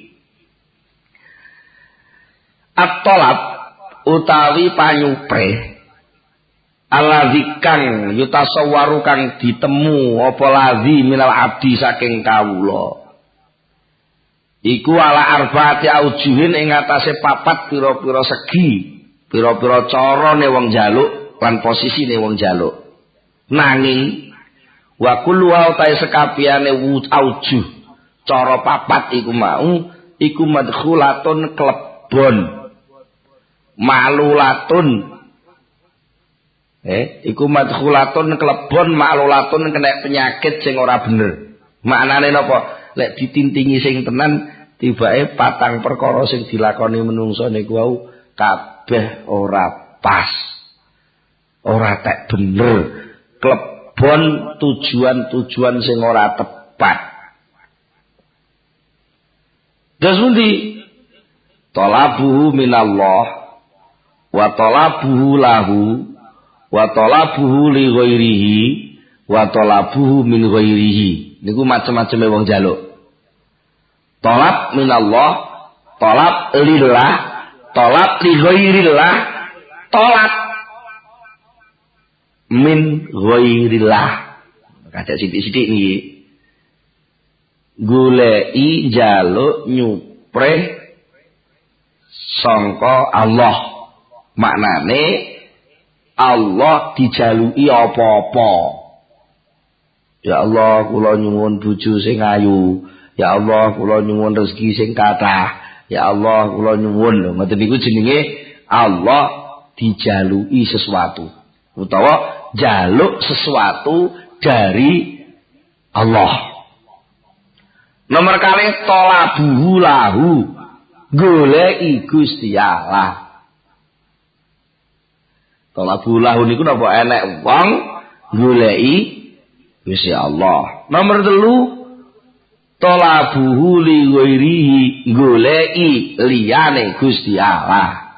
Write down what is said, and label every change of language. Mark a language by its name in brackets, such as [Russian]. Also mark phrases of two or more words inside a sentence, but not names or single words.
[Javanese] At-talab utawi panyupre aladzikang yutasawwaru kang ditemu apa ladzi [Arabic] من العبد [Javanese] saking kawula iku [Arabic] على أربعة أوجه [Javanese] ing atase papat pira-pira segi pira-pira carane wong njaluk lan posisine wong njaluk nanging [Arabic] وكل [Javanese] wa ta sekabehane aujuh cara papat iku mau iku madkhulatun klebon malulatun iku madkhulatun klebon ma'lulatun kena penyakit sing ora bener. Maknane napa? Lek ditintingi sing tenan tibake patang perkara sing dilakoni menungso niku wau kabeh ora pas. Ora tek bener. Klebon tujuan-tujuan sing ora tepat. Terus pundi? [Arabic] طلبه من الله وطلبه له وطلبه لغيره وطلبه من غيره [Javanese] niku macam-macam wong njaluk. [Arabic] طلب من الله, طلب لله، طلب لغير الله، طلب من غير الله. [Javanese] Kadang sithik-sithik niki. Goleki njaluk nyupre sangka Allah. Maknane Allah dijaluki apa-apa. Ya Allah, kula nyuwun bojo sing ayu. Ya Allah, kula nyuwun rezeki sing kathah. Ya Allah, kula nyuwun. Ngoten niku jenenge Allah dijaluki sesuatu. Utawa jaluk sesuatu dari Allah. Nomor kali [Arabic] طلبه له. [Javanese] Goleki Gusti Allah. [Arabic] طلبه له [Javanese] niku napa enek wong goleki Gusti Allah. Nomor 3 [Arabic] طلبه لغيره [Javanese] goleki liyane Gusti Allah.